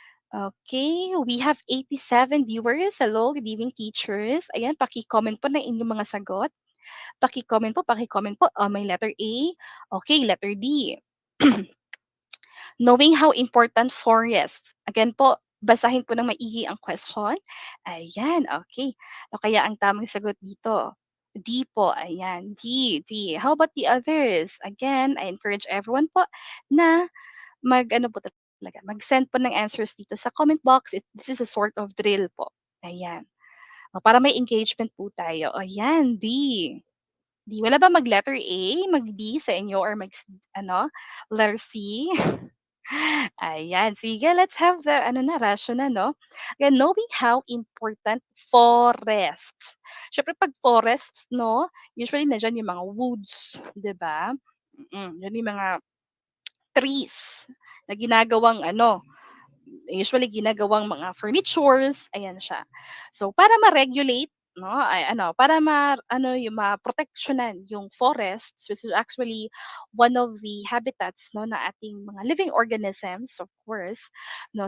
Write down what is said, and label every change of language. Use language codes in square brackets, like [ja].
[en] Okay, we have 87 viewers. Hello, good evening teachers. [tl] Ayan, paki-comment po na inyong mga sagot. Paki-comment po. May letter A. [en] Okay, letter D. Knowing how important forests. [tl] Again po, basahin po ng maigi ang question. Ayan, okay. O kaya ang tamang sagot dito? [en] D po, ayan. D. How about the others? Again, I encourage everyone [tl] po na mag-ano po talaga, mag-send po ng answers dito sa comment box. [en] This is a sort of drill po. [tl] Ayan. O, para may engagement po tayo. Ayan, D. D. Wala ba mag-letter A, mag-B sa inyo or ano, letter C? Ayan, sige, let's have the ano na, ratio na, no? [en] Again, knowing how important forests. [tl] Siyempre, pag forests, no, usually nandiyan yung mga woods, di ba? Yan yung mga trees na ginagawang ano, usually ginagawang mga furnitures, ayan siya. So para ma-regulate, no, ay ano, para ano yung maproteksyonan yung forests, [en] which is actually one of the habitats [tl] no na ating mga living organisms, of course, no.